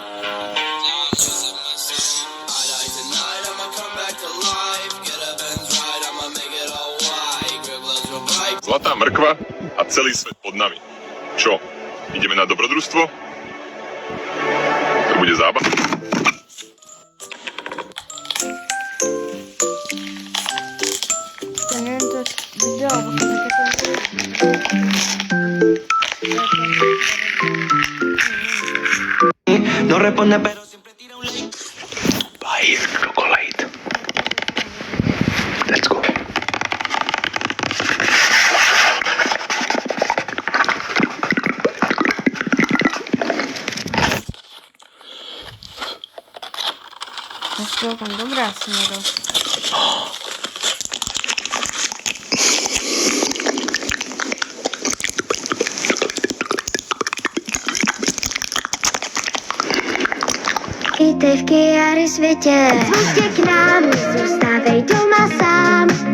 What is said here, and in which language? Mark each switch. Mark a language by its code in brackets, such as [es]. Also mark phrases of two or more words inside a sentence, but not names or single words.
[sk] Zlatá mrkva a celý svet pod nami. Čo? Ideme na dobrodružstvo? To bude zábava. To neviem to video, [es] No responde pero siempre tira un like. [en] Buy chocolate. Let's go. [sk] To je celkom dobrá smeru. [cs] Vítej v Kiary světě, zvolte k nám, nezůstávej doma sám.